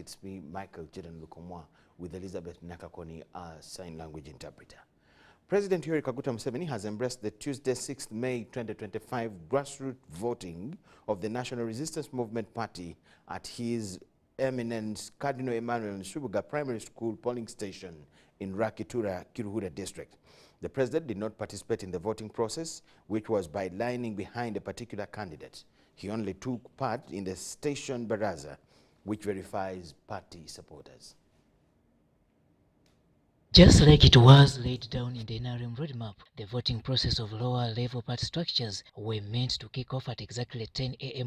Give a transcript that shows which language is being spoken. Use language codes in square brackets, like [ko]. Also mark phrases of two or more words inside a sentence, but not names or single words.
[en] It's me, Michael Ntungamo, with Elizabeth Nakakoni, our sign language interpreter. President Yoweri Kaguta Museveni has embraced the Tuesday, 6th May 2025 grassroots voting of the National Resistance Movement Party at his Eminence Cardinal Emmanuel Nshubuga Primary School polling station in Rakitura, Kiruhura district. The president did not participate in the voting process, which was by lining behind a particular candidate. He only took part in the station baraza, which verifies party supporters. Just like it was laid down in the NRM roadmap, the voting process of lower-level party structures were meant to kick off at exactly 10 a.m.